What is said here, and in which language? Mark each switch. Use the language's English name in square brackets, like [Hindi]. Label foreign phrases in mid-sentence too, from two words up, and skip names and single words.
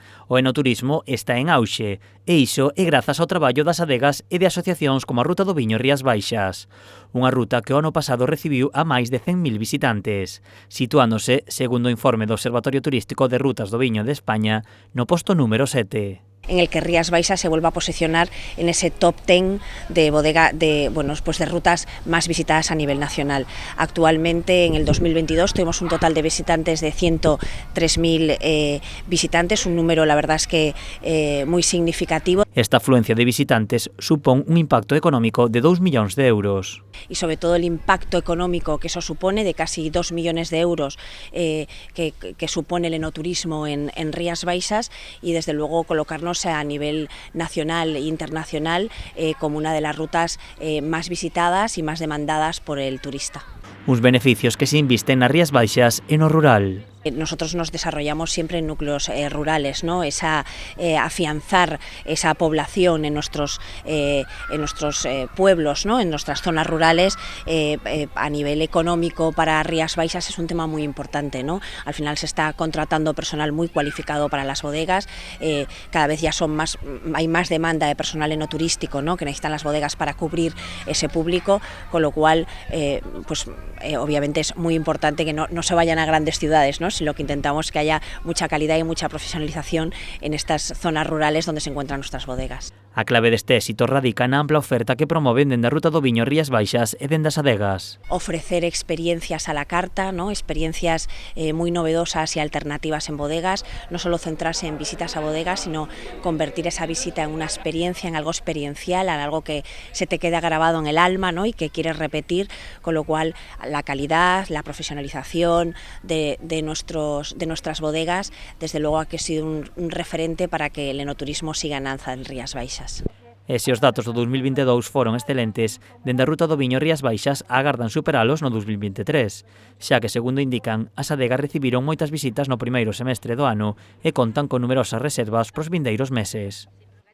[Galician] O enoturismo está en auxe, e iso é grazas ao traballo das adegas e de asociacións como a Ruta do Viño Rías Baixas. Unha ruta que o ano pasado recibiu a máis de 100.000 visitantes, situándose, segundo o informe do Observatorio Turístico de Rutas do Viño de España, no posto número 7. [Spanish] En el que Rías Baixas se vuelva a posicionar en ese top 10 de bodega de rutas más visitadas a nivel nacional. Actualmente, en el 2022, tuvimos un total de visitantes de 103.000 visitantes, un número, la verdad es que muy significativo. [Galician] Esta afluencia de visitantes supón un impacto económico de 2 millóns de euros. [Spanish] Y sobre todo el impacto económico que eso supone, de casi 2 millones de euros que supone el enoturismo en Rías Baixas, y desde luego colocarnos a nivel nacional e internacional como una de las rutas más visitadas y más demandadas por el turista. [Galician] Uns beneficios que se invisten nas Rías Baixas e no rural. [Spanish] Nosotros nos desarrollamos siempre en núcleos rurales, ¿no? Afianzar esa población en nuestros pueblos, ¿no? En nuestras zonas rurales, a nivel económico para Rías Baixas es un tema muy importante, ¿no? Al final se está contratando personal muy cualificado para las bodegas, cada vez ya hay más demanda de personal enoturístico, ¿no? Que necesitan las bodegas para cubrir ese público, con lo cual, obviamente es muy importante que no se vayan a grandes ciudades, ¿no? Si lo que intentamos es que haya mucha calidad y mucha profesionalización en estas zonas rurales donde se encuentran nuestras bodegas. [Galician] A clave deste éxito radica na ampla oferta que promoven dende a Ruta do Viño Rías Baixas e dende as adegas. [Spanish] Ofrecer experiencias a la carta, ¿no? Experiencias muy novedosas y alternativas en bodegas, no solo centrarse en visitas a bodegas, sino convertir esa visita en una experiencia, en algo experiencial, en algo que se te queda grabado en el alma, ¿no? Y que quieres repetir, con lo cual la calidad, la profesionalización de nuestras bodegas, desde luego ha sido un referente para que el enoturismo siga en alza en Rías Baixas. [Galician] E se os datos do 2022 foron excelentes, dende a Ruta do Viño Rías Baixas agardan superalos no 2023, xa que, segundo indican, as adegas recibiron moitas visitas no primeiro semestre do ano e contan con numerosas reservas pros vindeiros meses.